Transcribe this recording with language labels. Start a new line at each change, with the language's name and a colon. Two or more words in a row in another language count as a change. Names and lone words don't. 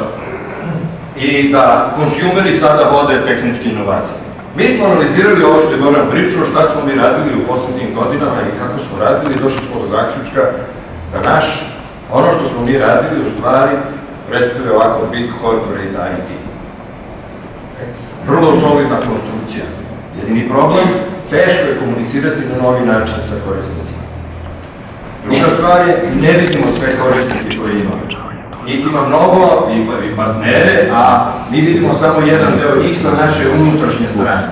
Serbian: I da konsumeri sada vode tehničke inovacije. Mi smo analizirali ovo što je Goran pričao, šta smo mi radili u poslednjim godinama i kako smo radili i došli smo do zaključka da ono što smo mi radili u stvari predstavlja ovako
English: big corporate IT.
Serbian: Vrlo solidna konstrukcija. Jedini problem, teško je komunicirati na novi način sa korisnicima. Druga stvar je, ne vidimo sve korisnike koje imamo. njih ima mnogo i partnere, a mi vidimo samo jedan deo njih sa naše unutrašnje strane.